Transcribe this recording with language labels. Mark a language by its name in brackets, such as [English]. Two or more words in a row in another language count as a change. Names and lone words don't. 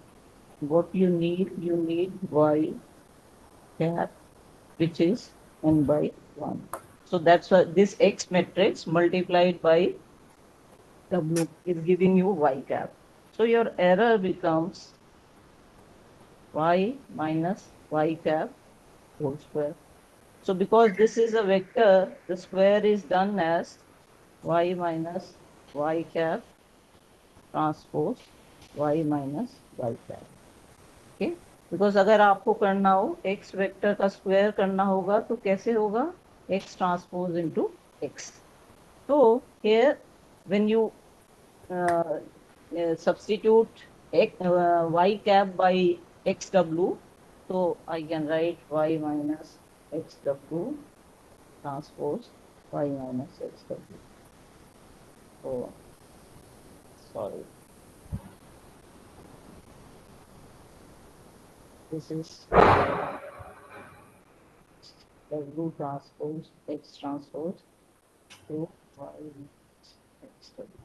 [English] What you need y cap, which is n by 1. So that's why this x matrix multiplied by w is giving you y cap. So your error becomes y minus y cap whole square. So because this is a vector, the square is done as y minus y cap transpose y minus y cap. Okay? Because [Hindi] अगर आपको करना हो x वेक्टर का स्क्वायर करना होगा तो कैसे होगा [English] x transpose into x. So here when you substitute y cap by xw, so I can write y minus xw transpose y minus xw. Oh, sorry. This is w transpose x transpose to y minus xw.